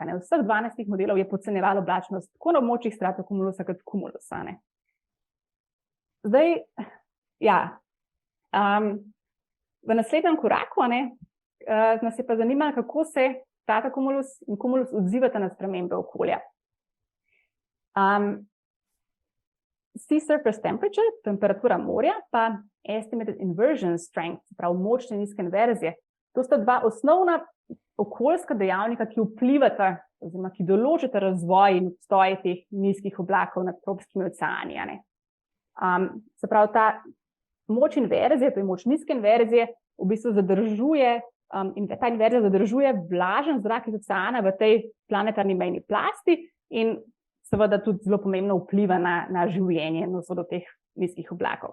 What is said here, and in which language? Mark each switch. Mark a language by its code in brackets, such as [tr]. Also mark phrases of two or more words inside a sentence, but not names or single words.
[sl] Vseh 12 modelov je podcenjevalo oblačnost tako na območjih stratocumulusa kot cumulusa. Zdaj, ja, v naslednjem koraku nas je pa zanimalo, kako se stratocumulus in cumulus odzivata na spremembe okolja. [en] Sea surface temperature, [sl] temperatura morja, pa [en] estimated inversion strength, [sl] prav močne nizke inverzije. To sta dva osnovna okoljska dejavnika, ki vplivata, oziroma ki določata razvoj in obstoj teh nizkih oblakov nad tropskimi oceani. Se pravi, ta moč inverzije, to je moč nizke inverzije, v bistvu zadržuje, in ta inverzija zadržuje vlažen zrak iz oceana v tej planetarni mejni plasti in seveda tudi zelo pomembno vpliva na življenje in do teh nizkih oblakov.